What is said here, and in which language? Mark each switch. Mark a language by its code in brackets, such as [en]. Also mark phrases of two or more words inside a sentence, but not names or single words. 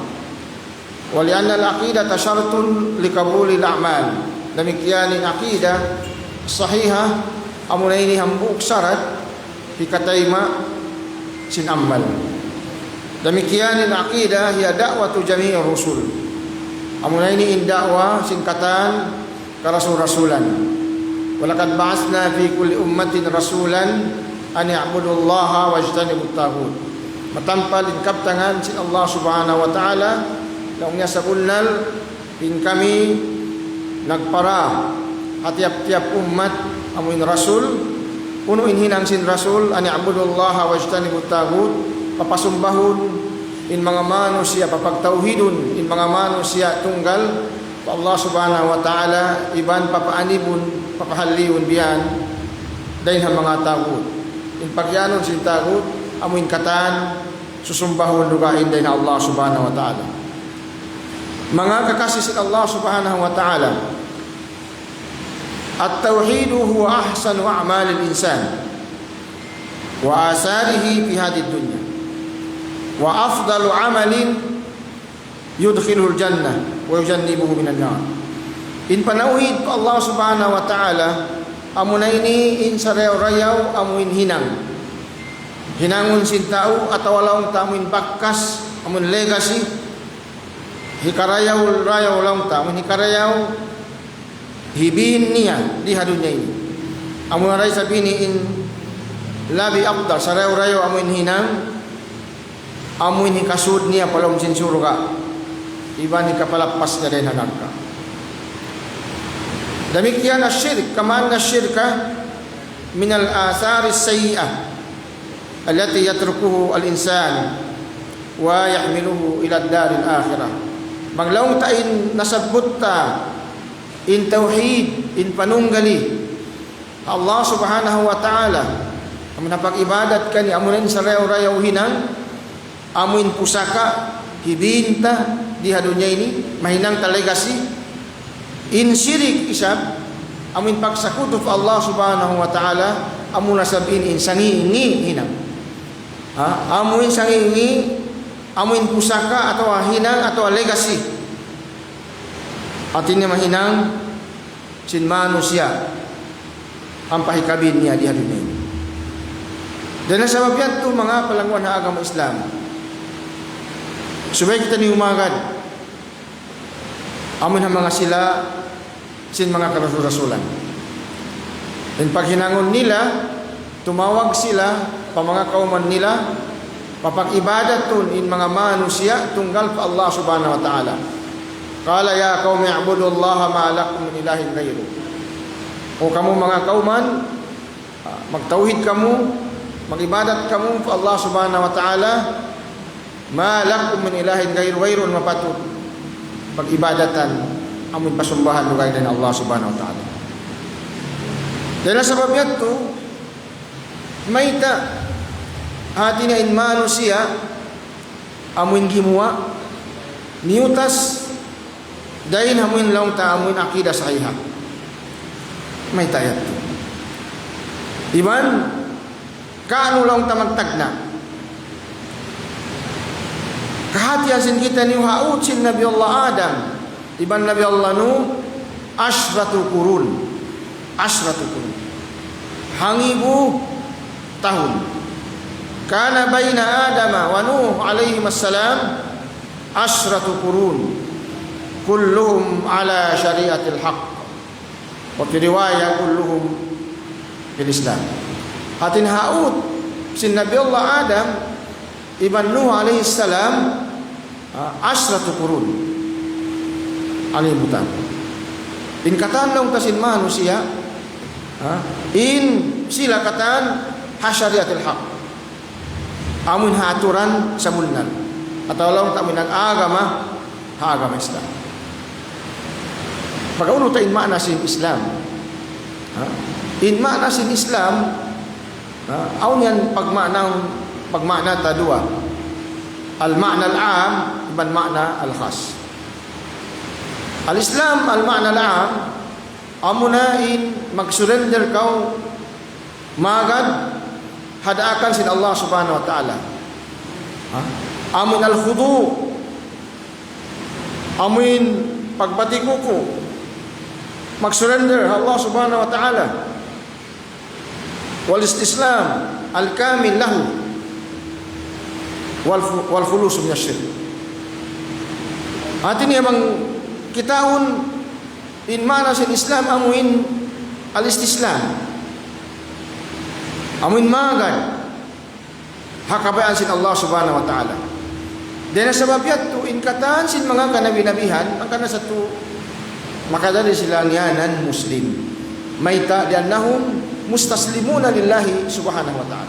[ar] ولأن العقيدة شرط لقبول الأعمال. [tsg] Demikian in [ar] عقيدة صحيحة [tsg] amuna ini hambuk syarat dikataima sin amal. Demikian in [ar] عقيدة هي دعوة جميع الرسل. [tsg] Amuna ini in dakwah singkatan ka rasul-rasulan. [ar] ولقد بعثنا في كل أمة رسولا أن اعبدوا الله واجتنبوا الطاغوت. [tsg] Matampal in kaptangan sin [ar] الله سبحانه وتعالى [tsg] laungnya sabunal in kami nagpara hatiap-tiap umat amuin rasul puno in hinang sin rasul ani [ar] اعبدوا الله واجتنبوا الطاغوت [tsg] papasumbahun in mga manusia papagtauhidun in mga manusia tunggal pa [ar] الله سبحانه وتعالى [tsg] iban papaanibun papahaliun biyan dahil ang mga taghut in pagyanon sin taghut amuin katan susumbahun lugain dahil [ar] الله سبحانه وتعالى. [tsg] Mga kekasih [ar] الله سبحانه وتعالى التوحيد هو أحسن أعمال الإنسان وآثاره في هذه الدنيا وأفضل عمل يدخله الجنة ويجنبه من النار. [tsg] In panauhid pa [ar] الله سبحانه وتعالى [tsg] amuna ini in sarew-rayaw amuin hinangon sin tao at walawng tamuin bakkas amun legacy hikarayaw rayaw walawng tamuin hikarayaw hibin niya di hadunya ini amun ray sabini in labi afdal sarew-rayaw amuin hinang amuin hikasud niya palong sin surga iban hikapalapas niya rin hanagka. Demikian asyirk, [ar] كما أن الشرك من الآثار السيئة التي يتركها الإنسان ويحملها إلى الدار الآخرة. [tsg] Maglaong tain nasabut ta in tauhid, in panunggali [ar] الله سبحانه وتعالى [tsg] amun napag-ibadat kani amunin sa rayaw-rayaw hinang amuin pusaka hibinta di hadunya ini mahinang talegasi in syirik isab amin pagsakutuf [ar] الله سبحانه وتعالى [tsg] amuna sabin in sangingi hinang amuin sangingi amuin pusaka atau hinang atau legacy artinya mahinang sin manusia ang pahikabin niya di halin ini. Dan sabab yan ito mga palangwan na agama Islam subay kita ni umagad amin ang mga sila sin mga karasul-rasulan. Dan paghinangon nila, tumawag sila pa mga kauman nila, papag-ibadatun in mga manusia tunggal pa [ar] الله سبحانه وتعالى. قال يا قوم اعبدوا الله ما لكم من إله غيره. [tsg] O kamu mga kauman, magtauhid kamu, mag-ibadat kamu pa [ar] الله سبحانه وتعالى ما لكم من إله غيره [tsg] mapatut. Pag-ibadatan amun pasumbahan lugay din [ar] الله سبحانه وتعالى. [tsg] Dahil sabab yato mayta hati na in manusia amun gimuwa niutas dahil amun laung ta amun [ar] عقيدة صحيحة [tsg] mayta yato iman kaano laung ta magtagna kahatian sin kita ni haut sin Nabi Allah Adam iban Nabi Allah Nuh [ar] عشرة قرون [tsg] hangibu tahun [ar] كان بين آدم ونوح عليه السلام عشرة قرون كلهم على شريعة الحق وفي رواية كلهم بالإسلام. [tsg] Hatin haut sin Nabi Allah Adam iban Nuh [ar] عليه السلام عشرة قرون [tsg] alibutan. In kataan lang tasin manusia, in sila kataan hasyariatil haq. Amun haturan sa mulnan. Atau lang tamin ang agama Islam. Pagkauno ta in makna sin Islam. In makna sin Islam, aun yan pagmakna ta dua. [ar] المعنى العام [tsg] iban [ar] معنى الخاص. الإسلام المعنى العام [tsg] amunain mag-surrender kau magad hadaakan sin [ar] الله سبحانه وتعالى. Amin al-khudu [tsg] amin pagbatikuko mag-surrender [ar] الله سبحانه وتعالى والاستسلام الكامل له والخلوص من الشرك. [tsg] Atin yamang kitaun in mana sin Islam amuin al-istislam amuin magad hakabayan sin [ar] الله سبحانه وتعالى. [tsg] Dahil sabab yato in kataan sin mga kanabi-nabihan ang kana sa to makadali sila ngianan muslim mayta [ar] لأنهم مستسلمون لله سبحانه وتعالى.